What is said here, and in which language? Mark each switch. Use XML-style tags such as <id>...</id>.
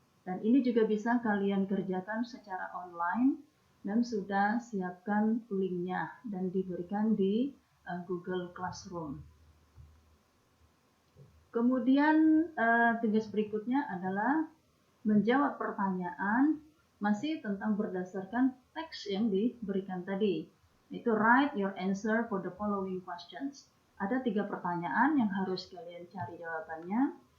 <id>Dan ini juga bisa kalian kerjakan secara online dan sudah siapkan linknya dan diberikan di Google Classroom. Kemudian tugas berikutnya adalah menjawab pertanyaan masih tentang berdasarkan teks yang diberikan tadi.</id> <en>Itu write your answer for the following questions.</en> <id>Ada 3 pertanyaan yang harus kalian cari jawabannya.</id>